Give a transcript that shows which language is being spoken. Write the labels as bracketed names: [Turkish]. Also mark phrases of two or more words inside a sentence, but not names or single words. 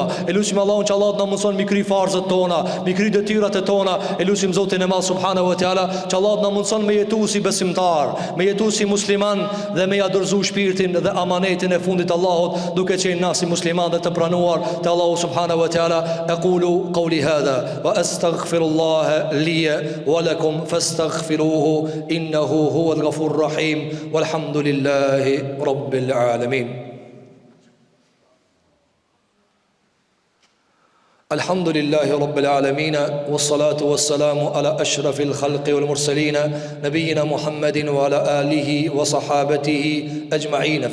[Albanian] E lutim Allahun që Allah na mundson mi kry farzët tona, mi kry detyrat e tona. E lutim Zotin e Madh [Arabic] سبحانه وتعالى [Albanian] që Allah na mundson me jetu si besimtar, me jetu si musliman, dhe me ja dorëzu shpirtin dhe amanetin e fundit Allahut, duke qenë na si musliman dhe të pranuar te Allahu [Arabic] سبحانه وتعالى. أقول قولي هذا وأستغفر الله لي ولكم فاستغفروه إنه هو الغفور الرحيم والحمد لله رب العالمين. الحمد لله رب العالمين والصلاة والسلام على أشرف الخلق والمرسلين نبينا محمد وعلى آله وصحابته أجمعين.